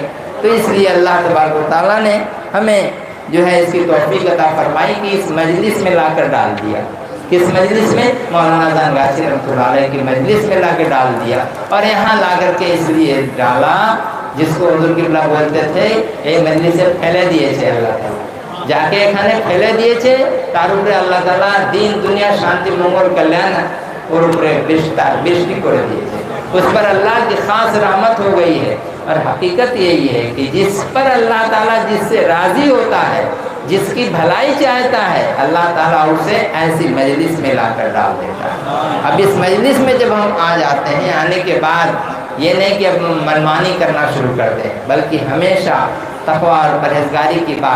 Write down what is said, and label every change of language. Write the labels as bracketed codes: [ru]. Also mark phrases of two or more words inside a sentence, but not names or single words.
[ur] تو اس لیے اللہ تبارک و تعالیٰ نے ہمیں جو ہے اس کی توفیق عطا فرمائی کہ اس مجلس میں لا کر ڈال دیا. کس مجلس میں, مولانا زنگاچی رحمۃ اللہ علیہ کی مجلس میں لا کے ڈال دیا. اور یہاں لا کر کے اس لیے ڈالا جس کو حضور قبلہ بولتے تھے یہ مجلس سے پھیلے دیے تھے اللہ تعالیٰ, جا کے [bn] এখানে ফেলে দিয়েছে, তার উপরে আল্লাহ তাআলা দিন দুনিয়া শান্তি মঙ্গল কল্যাণ ওর উপরে বৃষ্টি করে দিয়েছে. [ur] اس پر اللہ کی خاص رحمت ہو گئی ہے. اور حقیقت یہی ہے کہ جس پر اللہ تعالیٰ جس سے راضی ہوتا ہے, جس کی بھلائی چاہتا ہے, اللہ تعالیٰ اسے ایسی مجلس میں لا کر ڈال دیتا ہے. اب اس مجلس میں جب ہم آ جاتے ہیں, آنے کے بعد یہ نہیں کہ اب منمانی کرنا شروع کر دیں, بلکہ ہمیشہ تقویٰ اور پرہیزگاری کی بات.